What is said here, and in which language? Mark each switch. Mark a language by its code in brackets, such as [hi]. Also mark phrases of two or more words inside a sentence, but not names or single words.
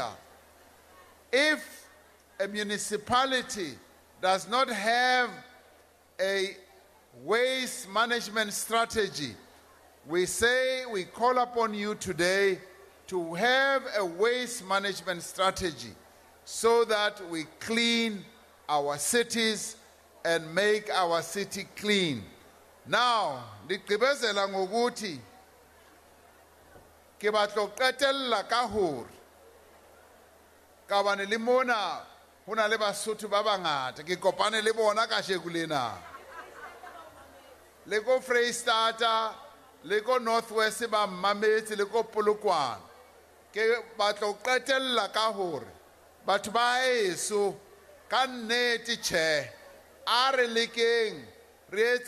[en] If a municipality does not have a waste management strategy, we call upon you today to have a waste management strategy so that we clean our cities and make our city clean. Now, [xh] ndigqibezela ngokuthi [st] ke batla ho qetella ka hore ka bane le mona hona le Basotho ba bangata ke kopane le bona ka shekulena le ko Freistata le ko Northwest ba mmametse le ko Polokwane ke batla ho qetella ka hore batho ba eso ka nnete tjhe a re lekeng re etse